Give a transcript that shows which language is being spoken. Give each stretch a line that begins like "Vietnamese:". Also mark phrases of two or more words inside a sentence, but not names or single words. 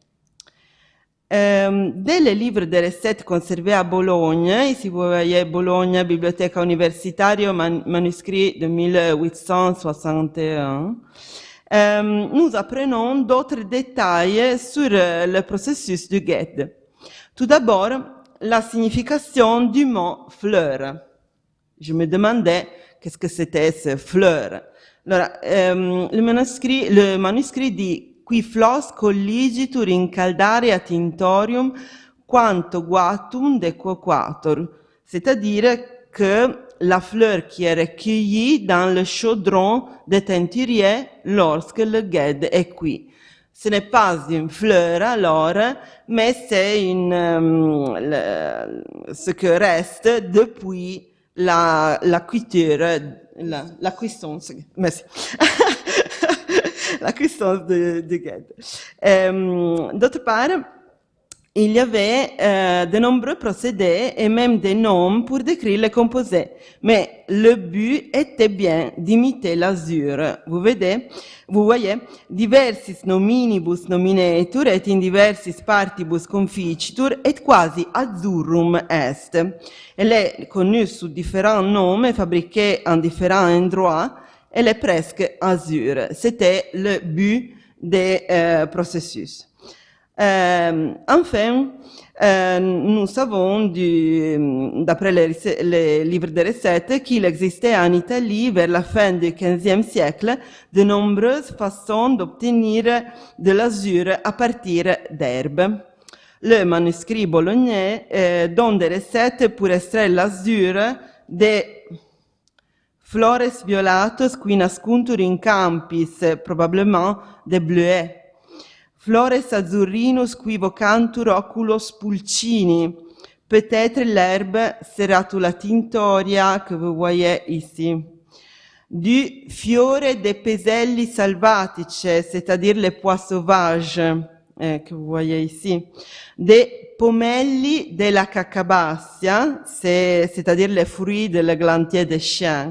French: Dès les livres de recettes conservés à Bologne, ici vous voyez Bologna, Biblioteca Universitaria, manuscrit de 1861, nous apprenons d'autres détails sur le processus du Gued. Tout d'abord, la signification du mot fleur. Je me demandais qu'est-ce que c'était ce fleur. Allora, le manuscrit dit
Latin: qui flos colligitur incaldare a tintorium quanto guatum dequaquator,
French: c'est-à-dire que la fleur qui est recueillie dans le chaudron des teinturiers lorsque le Gued est cuit. Ce n'est pas une fleur alors, mais c'est ce que reste depuis la cuisture, la cuisson, merci. La cuisson de Gued. D'autre part, il y avait de nombreux procédés et même des noms pour décrire les composés. Mais le but était bien d'imiter l'azur. Vous voyez,
Latin: diversis nominibus nominetur et in diversis partibus conficitur et quasi azzurrum est.
French: Elle est connue sous différents noms et fabriquée en différents endroits. Elle est presque azur. C'était le but des processus. Enfin, nous savons, d'après les livres de recettes, qu'il existait en Italie, vers la fin du XVe siècle, de nombreuses façons d'obtenir de l'azur à partir d'herbes. Le manuscrit bolognais donne des recettes pour extraire l'azur des
Latin: flores violatos qui nascuntur in campis,
French: probablement des bleuets.
Latin: Flores azzurrinus qui vocantur oculos pulcini.
French: Peut-être l'herbe Serratula tinctoria que vous voyez ici. Du
Italian: fiore de peselli salvatice,
French: c'est-à-dire les pois sauvages que vous voyez ici. Des
Italian: pomelli della cacabassia,
French: c'est-à-dire les fruits de l'églantier des chiens.